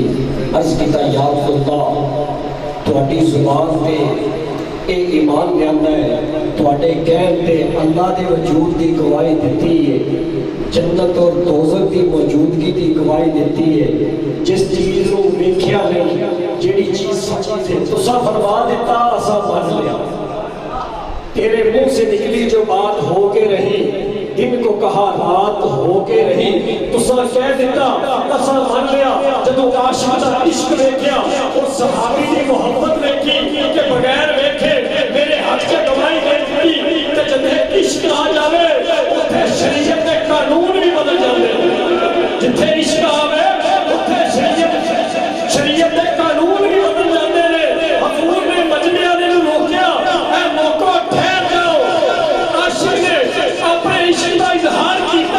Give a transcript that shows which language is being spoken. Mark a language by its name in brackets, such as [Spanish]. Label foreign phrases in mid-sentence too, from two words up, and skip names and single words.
[Punjabi] عرض کیتا یا اللہ تواڈی زبان تے اے ایمان لیاندا ہے، تواڈے کہن تے اللہ دے وجود دی گواہی دیتی ہے، جنت اور دوزخ دی موجودگی دی گواہی دیتی ہے، جس چیز نو ویکھیا نہیں، جیڑی چیز سچی تے تسا فرما دیتا اسا مان لیا۔ [Urdu] تیرے منہ سے نکلی جو بات ہو کے رہی، دن کو کہا رات ہو کے رہی، [Punjabi] تسا کہہ دیتا اسا مان لیا۔ جدو عاشق دا عشق ویکھیا اور صحابی دی محبت ویکھی کہ بغیر ویکھے [Urdu] میرے حق سے [Punjabi] گواہی دے دیتی، تے جدے عشق آ جاوے اوتھے شریعت دے قانون بھی بدل جاندے، جتھے عشق آوے اوتھے شریعت دے قانون بھی بدل جاندے نے۔ [Urdu] حضور نے مجمع نے روکیا، اے موقع ٹھہر جاؤ، عاشق نے اپنے عشق کا اظہار کیتا